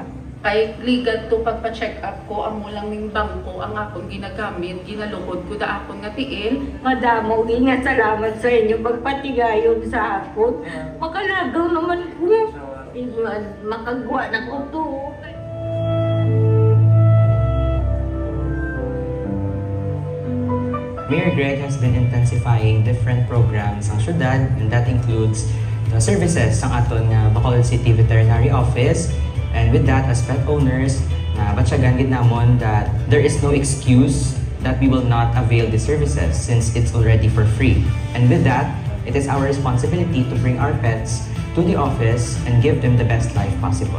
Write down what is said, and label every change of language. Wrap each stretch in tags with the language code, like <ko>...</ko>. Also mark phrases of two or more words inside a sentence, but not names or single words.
<hil>Kay ligat to pagpa-check up ko amo lang ning bangko ang akong ginagamit, ginalukod ko da akon nga tiil. Madamo, ingat salamat sa inyo pagpatigayon sa akon. Makalagaw naman ko. Makagwa na ko to.</hil> <en>Mayor Greg has been intensifying different programs</en> <hil>sa syudad,</hil> <en>and that includes the services</en> <hil>sa aton nga</hil> <en>Bacolod City Veterinary Office. And with that, as pet owners,</en> <hil>batyagan gid namon</hil> <en>that there is no excuse that we will not avail the services since it's already for free. And with that, it is our responsibility to bring our pets to the office and give them the best life possible.</en>